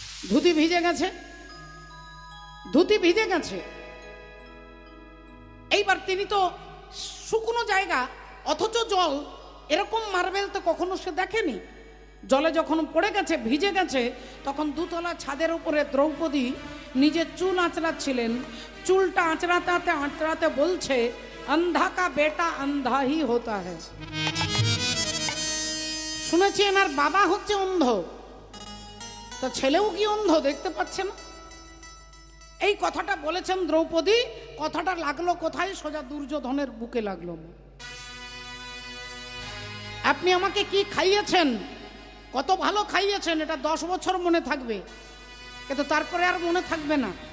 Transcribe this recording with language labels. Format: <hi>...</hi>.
<bn>ধুতি ভিজে গেছে, ধুতি ভিজে গেছে। এইবার তিনি তো শুকনো জায়গা, অথচ জল, এরকম মার্বেল তো কখনো সে দেখেনি। জলে যখন পড়ে গেছে, ভিজে গেছে, তখন দুতলা ছাদের উপরে দ্রৌপদী নিজের চুল আঁচড়াচ্ছিলেন। চুলটা আঁচড়াতে আঁচড়াতে বলছে,</bn> <hi>अंधा का बेटा अंधा ही होता है।</hi> <bn>শুনেছি এনার বাবা হচ্ছে অন্ধ, তো ছেলেও কি অন্ধ, দেখতে পাচ্ছে না? এই কথাটা বলেছেন দ্রৌপদী। কথাটা লাগলো কোথায়? সোজা দুর্যোধনের বুকে লাগলো। আপনি আমাকে কি খাইয়েছেন, কত ভালো খাইয়েছেন, এটা 10 বছর মনে থাকবে, কিন্তু তারপরে আর মনে থাকবে না।</bn>